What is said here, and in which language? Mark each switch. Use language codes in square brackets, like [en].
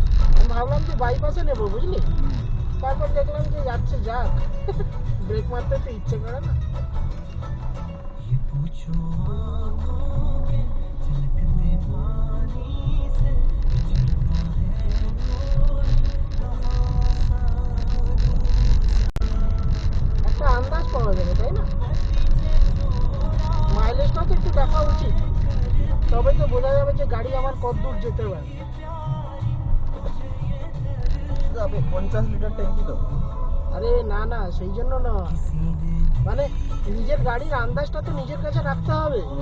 [bn] আমি ভাবলাম যে বাইপাসে নেবো, বুঝলি? তারপর দেখলাম যে যাচ্ছে যাক, ব্রেক মারতে তো ইচ্ছে করে না। [hi] ये पूछो आँखों के झलकते पानी से बिछड़ता है कोई कहाँ सागरों से। [bn] একটা আন্দাজ পাওয়া যাবে, তাই না? মাইলেজটা তো একটু দেখা উচিত, তবে তো বোঝা যাবে যে গাড়ি আমার কত দূর যেতে পারে। যাবে 50 লিটার ট্যাঙ্কি তো। আরে না না, সেই জন্য না, মানে নিজের গাড়ির আন্দাজটা তো নিজের কাছে রাখতে হবে।